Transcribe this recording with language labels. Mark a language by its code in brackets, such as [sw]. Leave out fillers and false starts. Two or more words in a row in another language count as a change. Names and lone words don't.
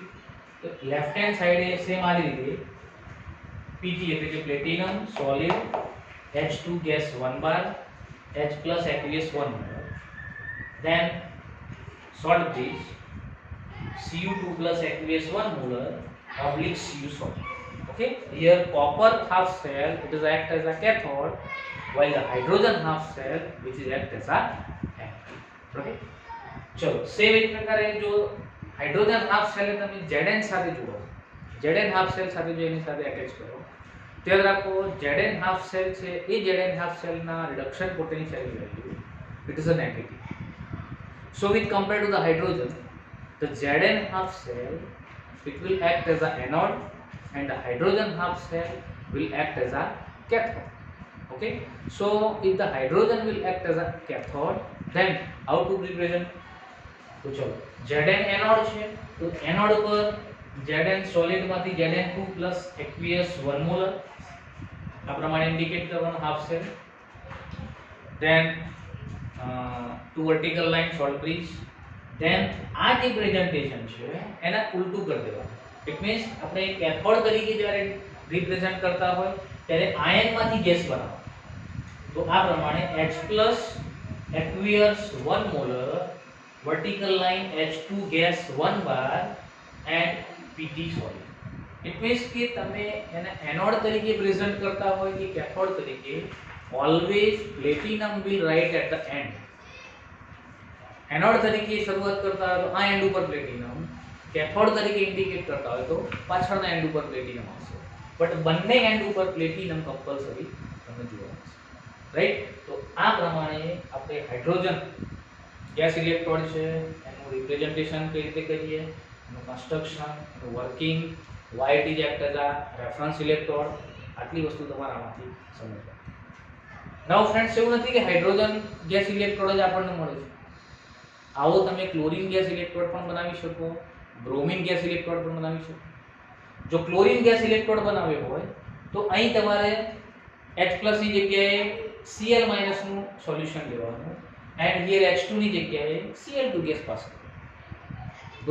[gu] તો [en] left hand side same [gu] આ રીતે Pt એટલે કે [en] platinum solid, H2 gas 1 bar, H plus aqueous 1 bar, then salt bridge Cu2 plus aqueous 1 molar oblique Cu solid. Okay, here copper half cell it is act as a cathode, while the hydrogen half cell which is act as a anode. [gu] Okay, ચલો સેમ એક પ્રકારે જો [en] hydrogen half cell [gu] તમે Zn સાથે જોડો, [en] Zn half cell [gu] સાથે જો એની સાથે અટેચ કરો તો યાદ રાખો [en] Zn half cell [gu] છે એ Zn હાફ સેલના [en] reduction potential value it is a negative. So with compared to the hydrogen, the Zn half cell it will act as an anode and the hydrogen half cell will act as a cathode. Okay, so if the hydrogen will act as a cathode, then how to represent? [gu] તો ચલો Zn anode છે તો anode પર Zn solid માંથી [en] Zn2 plus aqueous 1 molar [gu] આ પ્રમાણે ઇન્ડિકેટ કરવાનો હાફ સેલ. [en] then two vertical line salt bridge. [gu] then આ જે પ્રેઝન્ટેશન છે એના ઉલટું કરી દેવાનું. [en] it means [gu] આપણે કેથોડ તરીકે જ્યારે રિપ્રેઝન્ટ કરતા હોય ત્યારે આયનમાંથી ગેસ બનાવવાનો. તો આ પ્રમાણે [en] H plus aqueous 1 molar, vertical line H2 gas 1 bar and Pt solid. it means [gu] કે તમે એને એનોડ તરીકે પ્રેઝન્ટ કરતા હોય કે કેથોડ તરીકે, [en] always platinum will write at the end. [gu] એનોડ તરીકે શરૂઆત કરતા હોય તો આ એન્ડ ઉપર પ્લેટિનમ, કેથોડ તરીકે ઇન્ડિકેટ કરતા હોય તો પાછળના એન્ડ ઉપર પ્લેટિનમ આવશે, બટ બંને એન્ડ ઉપર [en] platinum compulsory [gu] તમને જોવા મળશે, રાઈટ. તો આ પ્રમાણે આપણે [en] hydrogen gas electrode [gu] છે એનું રિપ્રેઝન્ટેશન કઈ રીતે કરીએ, એનું કન્સ્ટ્રક્શન, એનું વર્કિંગ, [en] why it is act as a reference electrode, [gu] આટલી વસ્તુ તમારે આમાંથી સમજવા. [en] now friends [gu] એવું નથી કે [en] hydrogen gas electrode [gu] જ આપણને મળે છે. આવો તમે [en] chlorine gas electrode [gu] પણ બનાવી શકો, [en] bromine gas electrode [gu] પણ બનાવી શકો. જો [en] chlorine gas electrode [gu] બનાવ્યો હોય તો અહીં તમારે H+ ની જગ્યાએ Cl- નું સોલ્યુશન લેવાનું [en] and here [gu] H2 ની જગ્યાએ Cl2 ગેસ પાસ કરવાનો.